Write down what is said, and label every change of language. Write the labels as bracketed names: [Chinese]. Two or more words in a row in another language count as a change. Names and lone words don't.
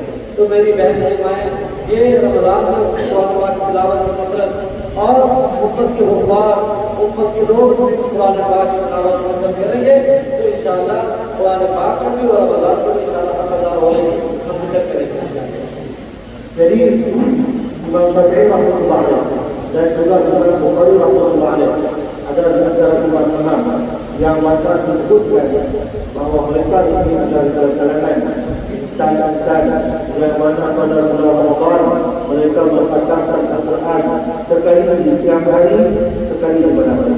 [Hindi] तो मेरी बहन माएँ ये रमजान में कुरान पाक तिलावत की कसरत और उम्मत के हुफ़ाज़, उम्मत के लोग कुरान पाक की तिलावत की कसरत करेंगे तो [Arabic] إن شاء الله [Hindi] कुरान पाक में भी और रमज़ान में [Arabic] إن شاء الله [Hindi] हक़दार होने की हम नियत करेंगे। [Malay] Jadi Imam Syafi'i [Arabic] رحمة الله عليه [Malay] dan juga Imam Bukhari [Arabic] رحمة الله عليه [Malay] adalah di antara imam yang mana disebutkan bahawa mereka ini adalah dari kalangan insan-insan yang mana pada bulan Ramadan mereka membacakan Al-Quran sekali di siang hari, sekali di malam hari.